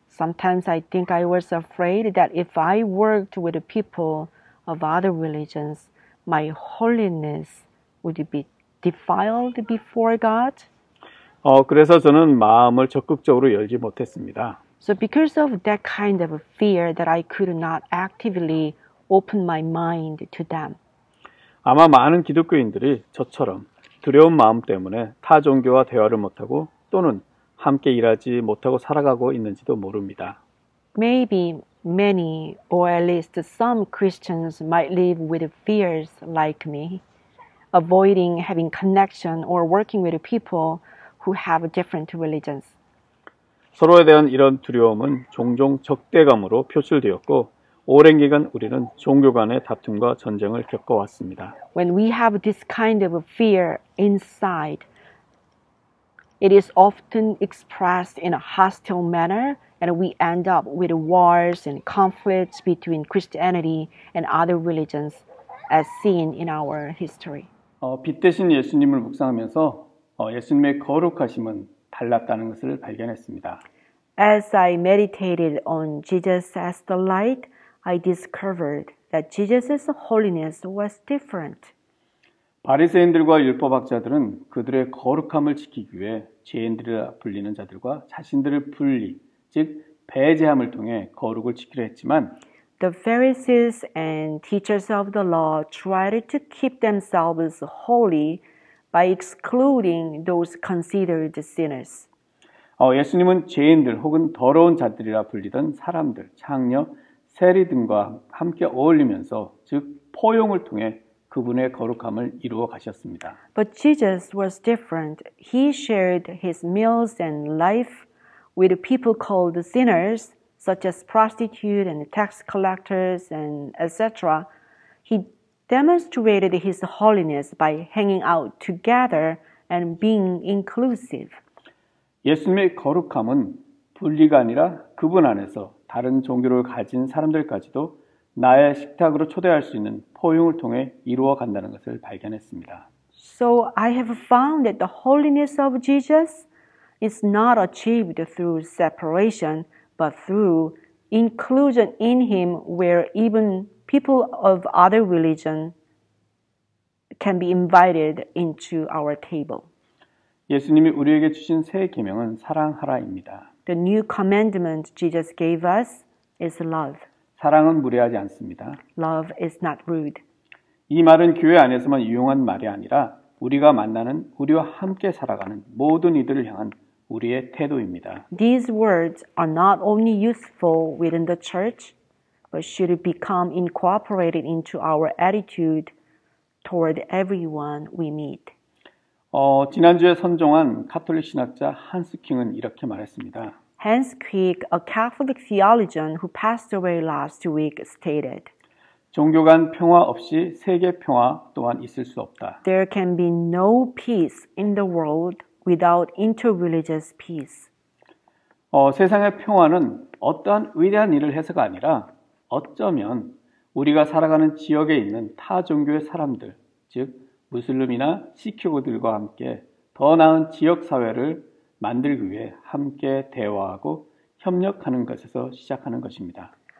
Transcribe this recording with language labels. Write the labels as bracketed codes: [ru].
[en] Sometimes I think I was afraid that if I worked with people of other religions, my holiness would be defiled before God. [ko] 그래서 저는 마음을 적극적으로 열지 못했습니다. [en] So because of that kind of fear that I could not actively open my mind to them. [ko] 아마 많은 기독교인들이 저처럼 두려운 마음 때문에 타 종교와 대화를 못하고 또는 함께 일하지 못하고 살아가고 있는지도 모릅니다. [en] Maybe many, or at least some Christians might live with fears like me, avoiding having connection or working with people who have different religions. [ko] 서로에 대한 이런 두려움은 종종 적대감으로 표출되었고 오랜 기간 우리는 종교 간의 다툼과 전쟁을 겪어왔습니다. [en] When we have this kind of fear inside, it is often expressed in a hostile manner, and we end up with wars and conflicts between Christianity and other religions, as seen in our history. [ko] 빛 대신 예수님을 묵상하면서 예수님의 거룩하심은 달랐다는 것을 발견했습니다. [en] As I meditated on Jesus as the light, I discovered that Jesus' holiness was different. [ko] 바리새인들과 율법학자들은 그들의 거룩함을 지키기 위해 죄인들이라 불리는 자들과 자신들을 분리, 즉 배제함을 통해 거룩을 지키려 했지만 [en] The Pharisees and teachers of the law tried to keep themselves holy by excluding those considered sinners. [ko] 예수님은 죄인들 혹은 더러운 자들이라 불리던 사람들, 창녀, 세리 등과 함께 어울리면서 즉 포용을 통해 그분의 거룩함을 이루어 가셨습니다. [en] But Jesus was different. He shared his meals and life with people called sinners, such as prostitutes and tax collectors and etc. He demonstrated his holiness by hanging out together and being inclusive. [ko] 예수님의 거룩함은 분리가 아니라 그분 안에서 다른 종교를 가진 사람들까지도 나의 식탁으로 초대할 수 있는 포용을 통해 이루어 간다는 것을 발견했습니다. [en] So I have found that the holiness of Jesus is not achieved through separation, but through inclusion in him where even people of other religion can be invited into our table. [ko] 예수님이 우리에게 주신 새 계명은 사랑하라입니다. [en] The new commandment Jesus gave us is love. [ko] 사랑은 무례하지 않습니다. [en] Love is not rude. [ko] 이 말은 교회 안에서만 유용한 말이 아니라 우리가 만나는 우리와 함께 살아가는 모든 이들을 향한 우리의 태도입니다. [en] These words are not only useful within the church, but should become incorporated into our attitude toward everyone we meet. [ko] 지난주에 선종한 카톨릭 신학자 한스 킹은 이렇게 말했습니다. [en] Hans Quick, a Catholic theologian who passed away last week, stated, [ko] 종교 간 평화 없이 세계 평화 또한 있을 수 없다. [en] There can be no peace in the world without interreligious peace. [ko] 세상의 평화는 어떠한 위대한 일을 해서가 아니라 어쩌면 우리가 살아가는 지역에 있는 타 종교의 사람들, 즉 무슬림이나 시크교들과 함께 더 나은 지역 사회를 만들기 위해 함께 대화하고 협력하는 것에서 시작하는 것입니다.